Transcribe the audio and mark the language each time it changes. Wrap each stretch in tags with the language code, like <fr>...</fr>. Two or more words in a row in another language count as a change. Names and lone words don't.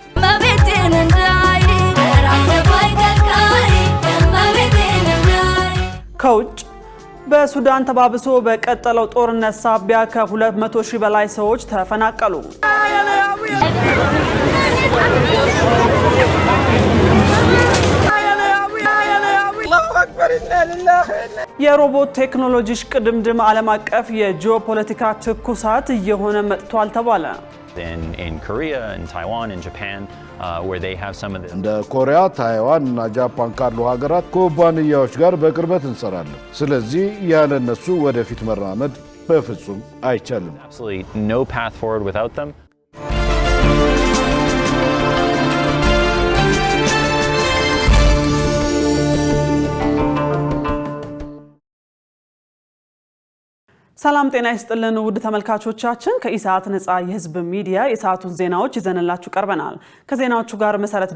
<am>ከውጭ በሱዳን ተባብሶ በቀጠለው ጦርነት ሳቢያ ከ200 ሺህ በላይ ሰዎች ተፈናቀሉ። የሮቦት ቴክኖሎጂ ሽቅድምድም ዓለም አቀፍ የጂኦፖለቲካ ትኩሳት እየሆነ መጥቷል ተባለ።</am> <en>In Korea, in Taiwan, in Japan, where they have some of the</en> <am>እንደ ኮሪያ፣ ታይዋን እና ጃፓን ካሉ ሀገራት ኩባንያዎች ጋር በቅርበት እንሰራለን። ስለዚህ ያለ እነሱ ወደፊት መራመድ በፍጹም አይቻልም።</am> <en>absolutely no path forward without them.</en> <am>ሰላም ጤና ይስጥልን ውድ ተመልካቾቻችን፣ ከኢሳት ነፃ የህዝብ ሚዲያ የሰዓቱን ዜናዎች ይዘንላችሁ ቀርበናል። ከዜናዎቹ ጋር መሰረት</am>